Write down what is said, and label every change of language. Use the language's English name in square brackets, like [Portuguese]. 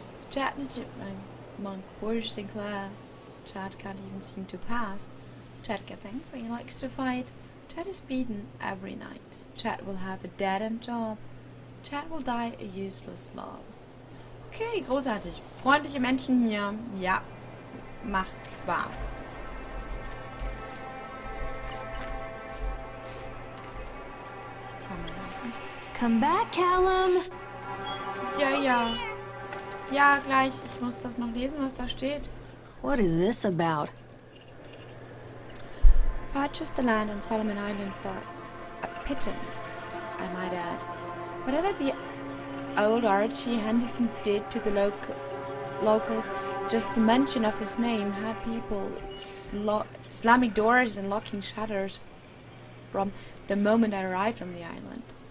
[English] Chad and Chipmunk, worst in class. Chad can't even seem to pass. Chad gets angry, likes to fight. Chad is beaten every night. Chad will have a dead-end job. Chad will die a useless slob. Okay, [German] großartig. Freundliche Menschen hier. Ja, macht Spaß. Kann man auch nicht. [English] Come back, Callum! [German] Ja, ja. Ja, gleich. Ich muss das noch lesen, was da steht. [English] What is this about? Purchased the land on Solomon Island for a pittance, I might add. Whatever the old Archie Henderson did to the locals, just the mention of his name had people slamming doors and locking shutters from the moment I arrived on the island.